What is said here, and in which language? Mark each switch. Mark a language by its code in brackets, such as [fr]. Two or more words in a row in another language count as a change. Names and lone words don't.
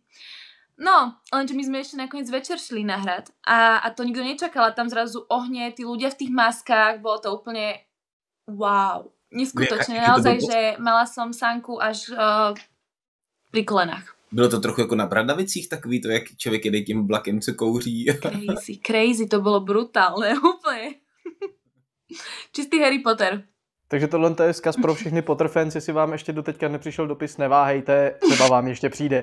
[sk] No, lenže my sme ešte nakoniec večer šli na hrad a to nikto nečakal, tam zrazu ohne, tí ľudia v tých maskách, bolo to úplne wow, neskutočne, naozaj, že mala som sánku až pri kolenách. [cs] Bylo to trochu jako na Bradavicích takový to, jak člověk jede tím vlakem, co kouří. Crazy, to bylo brutálne, úplně. Čistý Harry Potter. Takže tohle je vzkaz pro všechny Potter fans, jestli vám ještě doteďka nepřišel dopis, neváhejte, třeba vám ještě přijde.